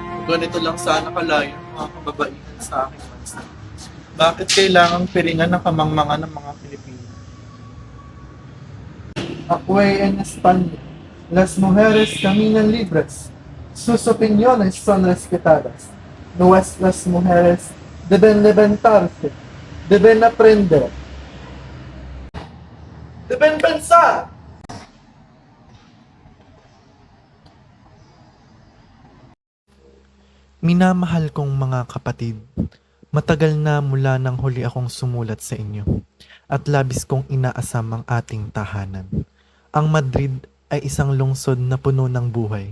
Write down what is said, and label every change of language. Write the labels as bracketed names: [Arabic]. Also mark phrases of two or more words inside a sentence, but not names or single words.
[Filipino] ganito lang sana kalayo ng mga kababaihan sa aking bansa. Bakit kailangang piringan ng kamangmangan ng mga Pilipino? [Spanish] Acuay en España, las mujeres caminan libres. Sus opiniones son respetadas. Nuestras mujeres deben levantarse, deben aprender, deben pensar. [Filipino] Minamahal kong mga kapatid, matagal na mula nang huli akong sumulat sa inyo at labis kong inaasam ang ating tahanan. Ang Madrid ay isang lungsod na puno ng buhay.